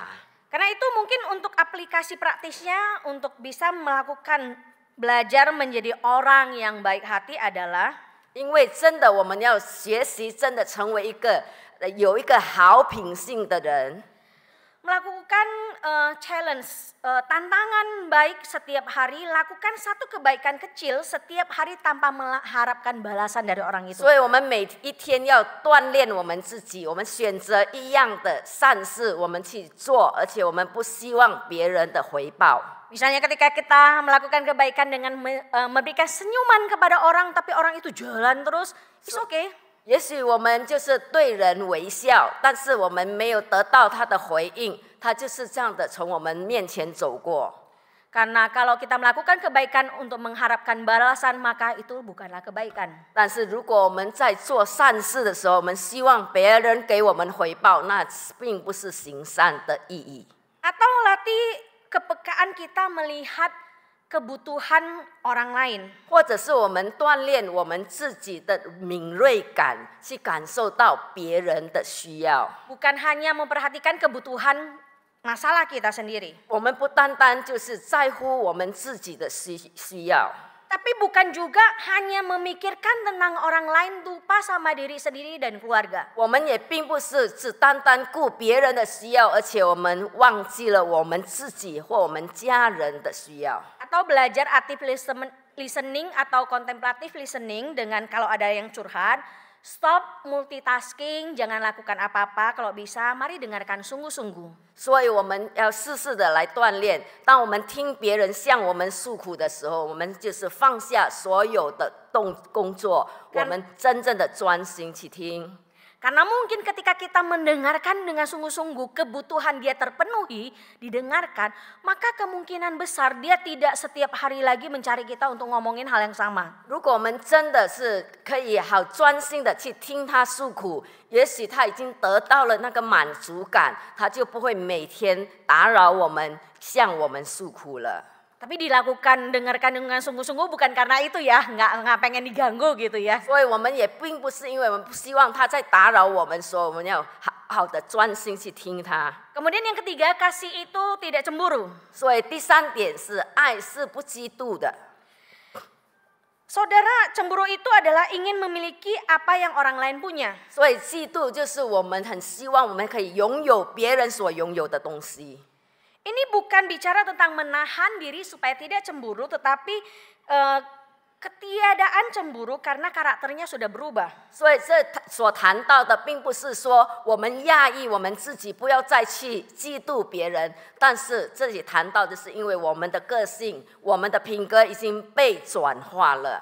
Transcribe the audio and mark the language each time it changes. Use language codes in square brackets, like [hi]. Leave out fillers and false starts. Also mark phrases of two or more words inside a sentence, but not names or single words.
[id] Karena itu mungkin untuk aplikasi praktisnya untuk bisa melakukan belajar menjadi orang yang baik hati adalah [zh] 因为真的我们要学习，真的成为一个有一个好品性的人。 [id] melakukan challenge, tantangan baik setiap hari, lakukan satu kebaikan kecil setiap hari tanpa mengharapkan balasan dari orang itu. [zh] 所以我们每一天要锻炼我们自己，我们选择一样的善事，我们去做，而且我们不希望别人的回报。 [id] Misalnya ketika kita melakukan kebaikan dengan memberikan senyuman kepada orang, tapi orang itu jalan terus, [en] it's okay. [zh] 也许我们就是对人微笑，但是我们没有得到他的回应，他就是这样的从我们面前走过。 [id] Karena kalau kita melakukan kebaikan untuk mengharapkan balasan, maka itu bukanlah kebaikan. [zh] 但是如果我们在做善事的时候，我们希望别人给我们回报，那并不是行善的意义。 [id] Atau latih kepekaan kita melihat kebutuhan orang lain. [zh] 或者是我们锻炼我们自己的敏锐感，去感受到别人的需要。 [id] Bukan hanya memperhatikan kebutuhan masalah kita sendiri. [zh] 我们不单单就是在乎我们自己的需要， [id] Tapi bukan juga hanya memikirkan tentang orang lain, lupa sama diri sendiri dan keluarga. [zh] 我们也并不是只单单顾别人的需要，而且我们忘记了我们自己或我们家人的需要。 [id] Atau belajar [en] active listening [id] atau [en] contemplative listening [id] dengan kalau ada yang curhat, [en] stop multitasking, [id] jangan lakukan apa-apa, kalau bisa mari dengarkan sungguh-sungguh. [zh] 所以我们要试试的来锻炼，当我们听别人向我们诉苦的时候，我们就是放下所有的工作，我们真正的专心去听。 [id] Karena mungkin ketika kita mendengarkan dengan sungguh-sungguh kebutuhan dia terpenuhi, didengarkan, maka kemungkinan besar dia tidak setiap hari lagi mencari kita untuk ngomongin hal yang sama. [zh] 如果我们真的是可以好专心的去听他诉苦，也许他已经得到了那个满足感，他就不会每天打扰我们，向我们诉苦了。 [id] Tapi dilakukan dengarkan dengan sungguh-sungguh bukan karena itu ya, nggak pengen diganggu gitu ya. [zh] 所以我们也并不是因为我们不希望他在打扰我们，所以我们要好的专心去听他。 [id] Kemudian yang ketiga, kasih itu tidak cemburu. [zh] 所以第三点是爱是不嫉妒的。 [id] Saudara, cemburu itu adalah ingin memiliki apa yang orang lain punya. [zh] 所以嫉妒就是我们很希望我们可以拥有别人所拥有的东西。 [id] Ini bukan bicara tentang menahan diri supaya tidak cemburu, tetapi ketiadaan cemburu karena karakternya sudah berubah. [zh] 所以这所谈到的，并不是说我们压抑我们自己，不要再去嫉妒别人，但是这里谈到的是，因为我们的个性、我们的品格已经被转化了。